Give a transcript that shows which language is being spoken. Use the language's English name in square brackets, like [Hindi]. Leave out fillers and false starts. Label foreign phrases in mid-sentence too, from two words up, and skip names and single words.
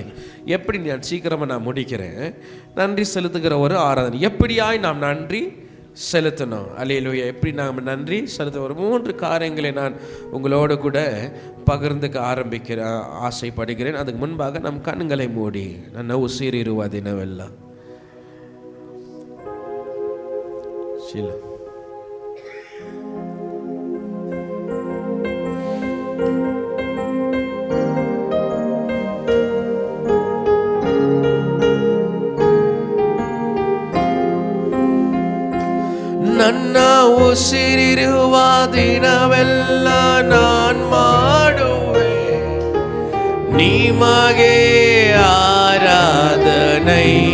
[Tamil] எப்படி நான் சீக்கிரமாக நான் முடிக்கிறேன். நன்றி செலுத்துகிற ஒரு ஆராதனை. எப்படியாய் நாம் நன்றி செலுத்தணும். அல்லேலூயா. எப்படி நாம் நன்றி செலுத்த ஒரு 3 காரியங்களை நான் உங்களோடு கூட பகிர்ந்துக்க ஆசைப்படுகிறேன். அதுக்கு முன்பாக நம் கண்களை மூடி [Kannada] ನನ್ನ ಉಸಿರಿರುವ ದಿನವೆಲ್ಲ [Tamil] ஷீலா. [Kannada] ನನ್ನ ಉಸಿರಿರುವ ದಿನವೆಲ್ಲ ನಾನ್ ಮಾಡುವೆ ನಿಮಗೆ ಆರಾಧನೆ.